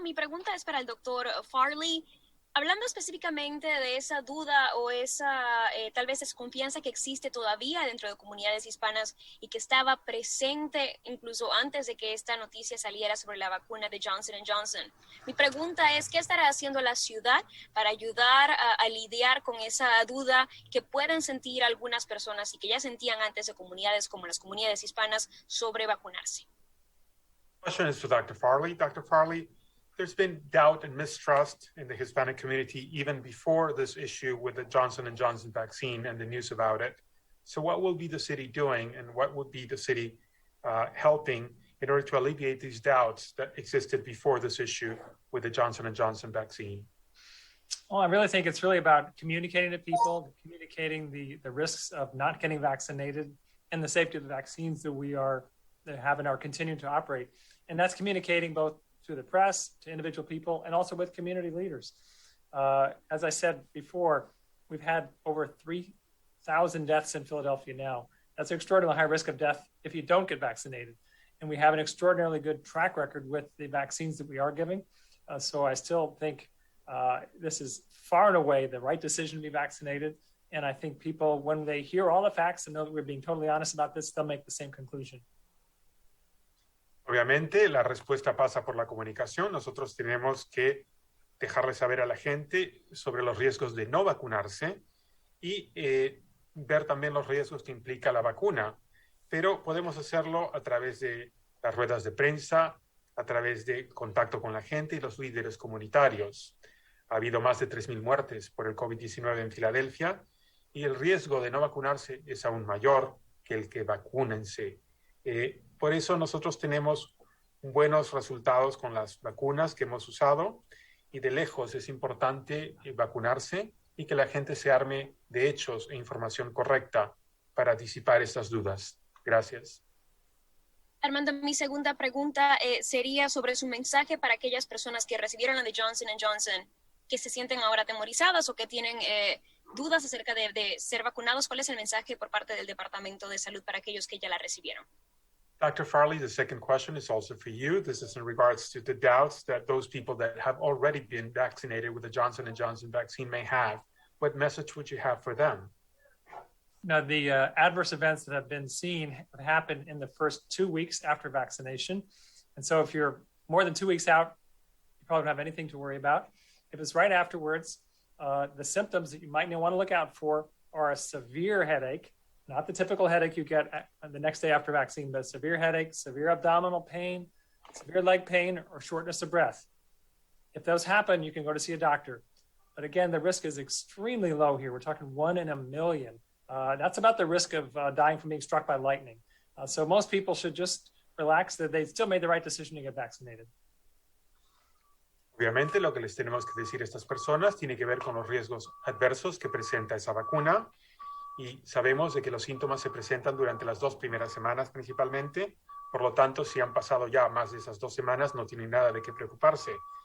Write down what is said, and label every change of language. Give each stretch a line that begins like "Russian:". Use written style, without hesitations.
Spanish: Mi pregunta es para el doctor Farley. Hablando específicamente de esa duda o esa tal vez desconfianza que existe todavía dentro de comunidades hispanas y que estaba presente incluso antes de que esta noticia saliera sobre la vacuna de Johnson & Johnson. Mi pregunta es, ¿qué estará haciendo la ciudad para ayudar a lidiar con esa duda que pueden sentir algunas personas y que ya sentían antes de comunidades como las comunidades hispanas sobre vacunarse?
English: Question is for Dr. Farley. Dr. Farley, there's been doubt and mistrust in the Hispanic community even before this issue with the Johnson & Johnson vaccine and the news about it. So what will be the city doing, and what would be the city helping in order to alleviate these doubts that existed before this issue with the Johnson & Johnson vaccine? Well, I really think it's really about communicating to people, communicating the risks of not getting vaccinated and the safety of the vaccines that we have and are continuing to operate. And that's communicating both through the press, to individual people, and also with community leaders. As I said before, we've had over 3,000 deaths in Philadelphia now. That's an extraordinarily high risk of death if you don't get vaccinated. And we have an extraordinarily good track record with the vaccines that we are giving. So I still think this is far and away the right decision to be vaccinated. And I think people, when they hear all the facts and know that we're being totally honest about this, they'll make the same conclusion.
Spanish: Obviamente, la respuesta pasa por la comunicación. Nosotros tenemos que dejarle saber a la gente sobre los riesgos de no vacunarse y ver también los riesgos que implica la vacuna. Pero podemos hacerlo a través de las ruedas de prensa, a través de contacto con la gente y los líderes comunitarios. Ha habido más de 3,000 muertes por el COVID-19 en Filadelfia y el riesgo de no vacunarse es aún mayor que el que vacúnense. Por eso nosotros tenemos buenos resultados con las vacunas que hemos usado y de lejos es importante vacunarse y que la gente se arme de hechos e información correcta para disipar estas dudas. Gracias. Armando, mi segunda pregunta sería sobre su mensaje para aquellas personas que recibieron la de Johnson & Johnson, que se sienten ahora atemorizadas o que tienen dudas acerca de ser vacunados. ¿Cuál es el mensaje por parte del Departamento de Salud para aquellos que ya la recibieron?
English: Dr. Farley, the second question is also for you. This is in regards to the doubts that those people that have already been vaccinated with the Johnson & Johnson vaccine may have. What message would you have for them? Now, the adverse events that have been seen happen in the first 2 weeks after vaccination. And so if you're more than 2 weeks out, you probably don't have anything to worry about. If it's right afterwards, the symptoms that you might want to look out for are a severe headache, not the typical headache you get the next day after vaccine, but severe headache, severe abdominal pain, severe leg pain, or shortness of breath. If those happen, you can go to see a doctor. But again, the risk is extremely low here. We're talking 1 in a million. That's about the risk of dying from being struck by lightning. So most people should just relax that they still made the right decision to get vaccinated.
Spanish: Obviamente, lo que les tenemos que decir a estas personas tiene que ver con los riesgos adversos que presenta esa vacuna. Y sabemos de que los síntomas se presentan durante las 2 primeras semanas principalmente. Por lo tanto, si han pasado ya más de esas 2 semanas, no tienen nada de qué preocuparse.